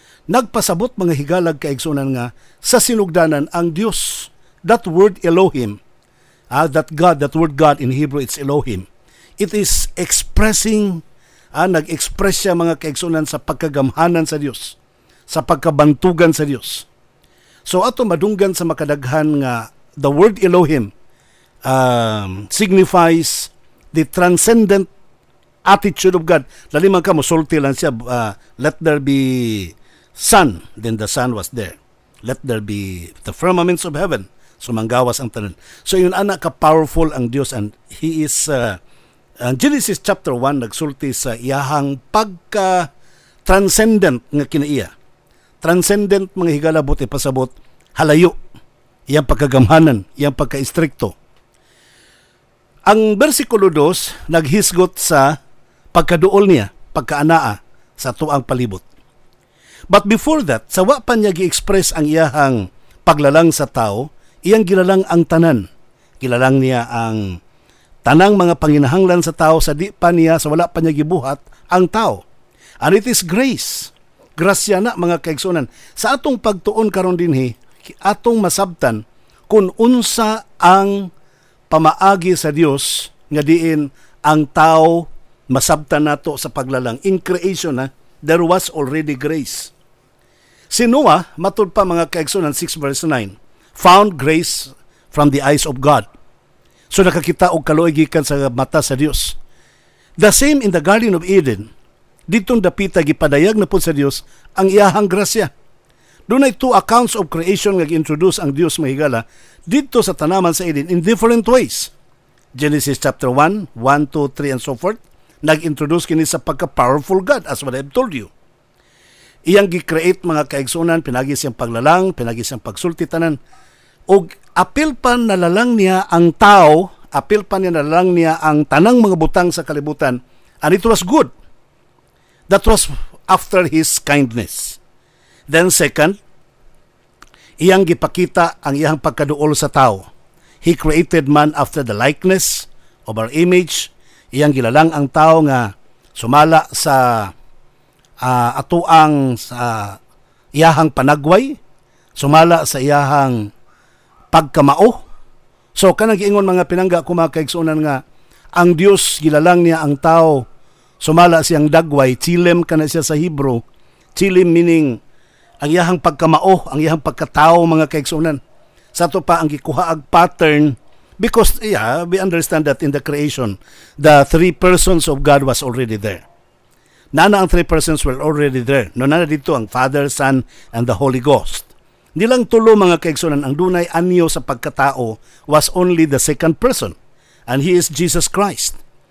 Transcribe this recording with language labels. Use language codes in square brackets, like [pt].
[ceb] Nagpasabot mga higalag kaigsunan nga sa sinugdanan ang Dios. [en] That word Elohim, that word God in Hebrew it's Elohim. It is expressing [ceb] nag-express siya mga kaigsunan sa pagkagamhanan sa Dios, sa pagkabantugan sa Dios. So ato madunggan sa makadaghan nga [en] the word Elohim signifies the transcendent attitude of God. [ceb] Dali man ka musulti lang siya, [en] let there be sun, then the sun was there. Let there be the firmaments of heaven. [ceb] So manggawas ang tanan. So yun anak ka powerful ang Dios, [en] and he is Genesis chapter 1 [ceb] nagsulti sa iyahang pagka transcendent nga kinaiya. Transcendent mga higala buti pasabot halayo. Iyang pagkagamhanan, iyang pagka-istrikto. Ang bersikulo 2 naghisgot sa pagkaduol niya, pagkaanaa sa tuang palibot. [en] But before that, [ceb] sa wa pa niya gi-express ang iyahang paglalang sa tao, iyang gilalang ang tanan. Gilalang niya ang tanang mga panginahanglan sa tao sa di pa niya, sa wala pa niya gibuhat ang tao. [en] And it is grace. [ceb] Grasya na mga kaigsunan. Sa atong pagtuon karon dinhi, atong masabtan kung unsa ang pamaagi sa Dios nga diin ang tao masabtan nato sa paglalang. [en] In creation, there was already grace. [ceb] Si Noah, matud pa mga kaigsunan [en] 6 verse 9, found grace from the eyes of God. [ceb] So nakakita og kaluoy gikan sa mata sa Dios. [en] The same in the Garden of Eden. [ceb] Ditong dapita gipadayag na po sa Dios ang iyahang grasya. Doon ay [en] 2 accounts of creation [ceb] nga gi-introduce ang Dios mahigala dito sa tanaman sa Eden in different ways. [en] Genesis chapter 1, 1, 2, 3, and so forth. Nag-introduce kini sa pagka-powerful God as what I've told you. [ceb] Iyang gi-create mga kaigsunan, pinagi siyang paglalang, pinagi siyang pagsultitanan, o apil pa nalalang niya ang tao, apil pa niya nalalang niya ang tanang mga butang sa kalibutan, [en] and it was good. That was after his kindness. [ceb] Then second, iyang gipakita ang iyang pagkaduol sa tao. [en] He created man after the likeness of our image. [ceb] Iyang gilalang ang tao nga sumala sa atuang sa iyahang panagway, sumala sa iyahang pagkamao. So kanang giingon mga pinangga ko mga kaigsunan nga ang Dios gilalang niya ang tao sumala siyang dagway, chilem kana siya [en] sa Hebrew. [ceb] Chilem meaning ang iyahang pagkamao, ang iyahang pagkatao mga kaigsunan. Sa to pa ang gikuhaag [en] pattern because we understand that in the creation the 3 persons of God was already there. Nana ang 3 persons were already there. No nana dito ang Father, Son, and the Holy Ghost. [ceb] Nilang tulo mga kaigsunan ang dunay anyo sa pagkatao [en] was only the second person, and he is Jesus Christ.